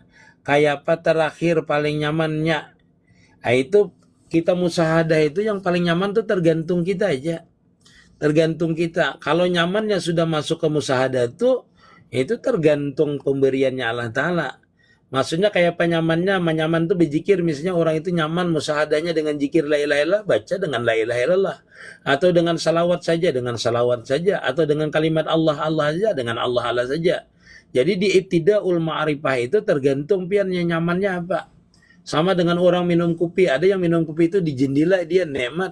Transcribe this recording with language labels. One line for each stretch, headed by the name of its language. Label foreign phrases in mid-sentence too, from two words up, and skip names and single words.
Indonesian: Kayak apa terakhir paling nyamannya. Nah, itu kita musahadah itu yang paling nyaman tuh tergantung kita aja. Tergantung kita. Kalau nyamannya sudah masuk ke musahadah itu tergantung pemberiannya Allah Ta'ala. Maksudnya kayak apa nyamannya, nyaman tuh berzikir. Misalnya orang itu nyaman musahadahnya dengan zikir
Arabic: la ilaha illallah,
Indonesian: baca dengan
Arabic: la ilaha illallah.
Indonesian: Atau dengan salawat saja, atau dengan kalimat Allah saja, dengan Allah saja. Jadi di
Arabic: ibtidaul ma'rifah
Indonesian: itu tergantung piannya nyamannya apa. Sama dengan orang minum kopi, ada yang minum kopi itu di jendela dia nikmat.